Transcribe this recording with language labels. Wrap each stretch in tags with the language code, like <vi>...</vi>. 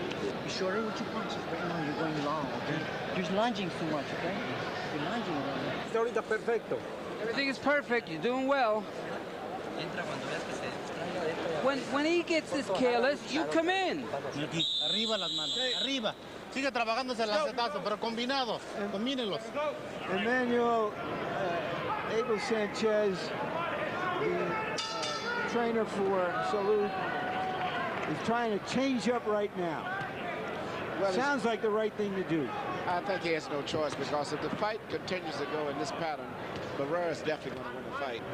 <en>Be shorter with your punches. Right now you're going long, okay? You're lunging too much, okay? You're lunging a lot. Everything is perfect. You're doing well. When he gets this careless, you come in.</en> <es>Arriba las manos. Arriba. Sigue trabajándose el lacetazo, pero combinado. Combínenlos.</es> <en>Emmanuel Abel Sanchez, the trainer for Salud, is trying to change up right now. Well, sounds like the right thing to do. I think he has no choice, because if the fight continues to go in this pattern, Barrera is definitely going to win the fight.</en>